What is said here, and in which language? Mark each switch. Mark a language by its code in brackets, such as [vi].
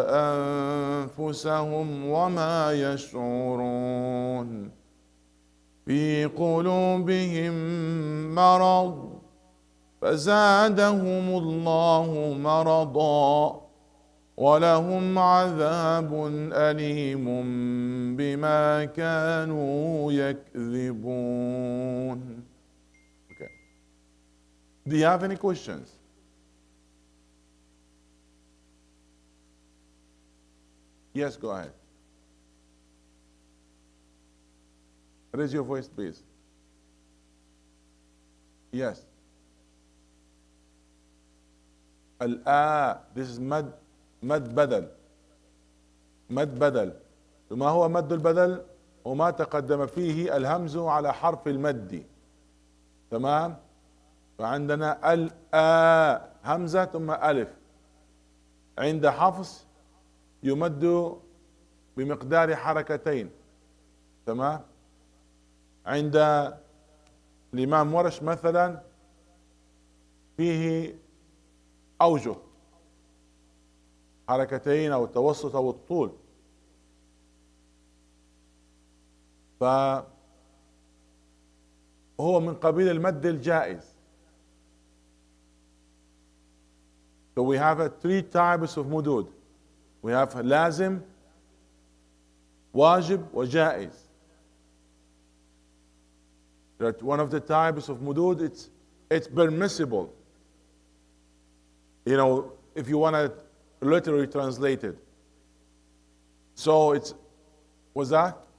[ar] أنفسهم وما يشعرون في قلوبهم مرض فزادهم الله مرضا ولهم عذاب أليم بما كانوا يكذبون. [en] Okay. Do you have any questions? Yes, go ahead. Raise your voice, please. Yes. This is مد بدل. [ar] مد بدل. وما هو مد البدل؟ وما تقدم فيه الهمز على حرف المد. تمام؟ فعندنا همزة ثم ألف. عند حفص يمد بمقدار حركتين. تمام؟ عند الإمام ورش مثلا فيه أوجه، حركتين أو التوسط أو الطول، فهو من قبيل المد الجائز. [en] So we have three types of mudud. We have [ar] لازم, واجب, وجائز. [en] That one of the types of mudud, it's permissible. If you want to literally translate it. So was that?